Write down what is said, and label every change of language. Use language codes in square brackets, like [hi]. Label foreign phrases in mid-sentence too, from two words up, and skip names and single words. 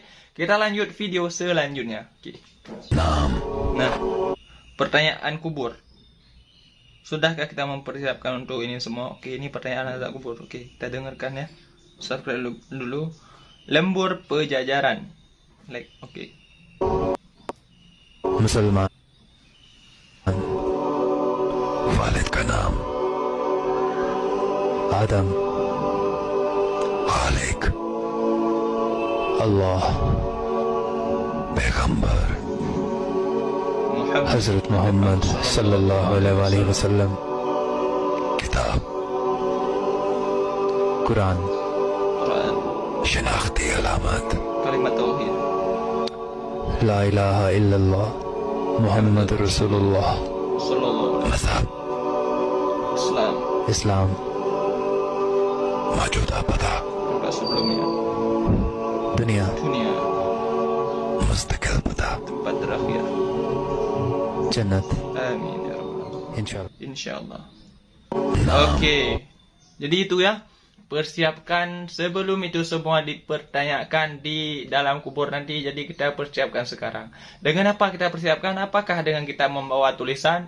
[id] Kita lanjut video selanjutnya. Oke. Nah, pertanyaan kubur. Sudahkah kita mempersiapkan untuk ini semua? Oke, ini pertanyaan azab kubur. Oke, kita dengarkan ya. Subscribe dulu. Lembur pejajaran. Like, oke. [ur] مسلمان والد کا نام آدم خالق اللہ پیغمبر حضرت محمد [ar] صلى الله عليه وسلم [ur] کتاب قرآن شناختی علامت [id] Kalimat tauhid. [ar] لا إله إلا الله محمد رسول الله Sallallahu [ur] मज़हब [id] Islam. [ur] اسلام موجودہ پتہ [id] Tempat sebelumnya. [ur] दुनिया [id] Dunia. [ur] مستقل پتہ [id] Tempat terakhir. [ur] जन्नत [ar] آمين يا رب. [ur] इंशाअल्लाह [id] InsyaAllah. Oke. Jadi itu ya. Persiapkan sebelum itu semua dipertanyakan di dalam kubur nanti. Jadi kita persiapkan sekarang. Dengan apa kita persiapkan? Apakah dengan kita membawa tulisan?